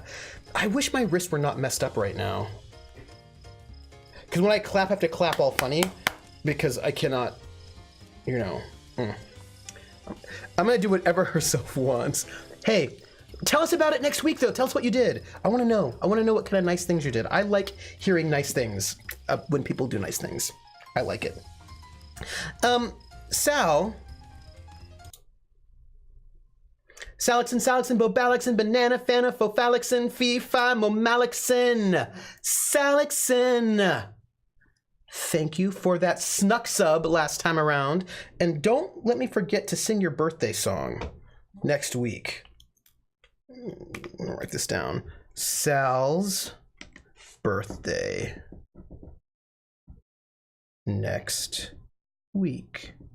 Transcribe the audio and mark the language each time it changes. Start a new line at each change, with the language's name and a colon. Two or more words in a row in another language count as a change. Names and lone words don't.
English: I wish my wrists were not messed up right now. Because when I clap, I have to clap all funny because I cannot, you know. I'm going to do whatever herself wants. Hey, tell us about it next week, though. Tell us what you did. I want to know. I want to know what kind of nice things you did. I like hearing nice things when people do nice things. I like it. Salixin, Bobalixin, Banana, Fana, Fofalixin, Fee, Fi, Momalixin. Salixin. Thank you for that snuck sub last time around. And don't let me forget to sing your birthday song next week. I'm gonna write this down. Sal's birthday next week.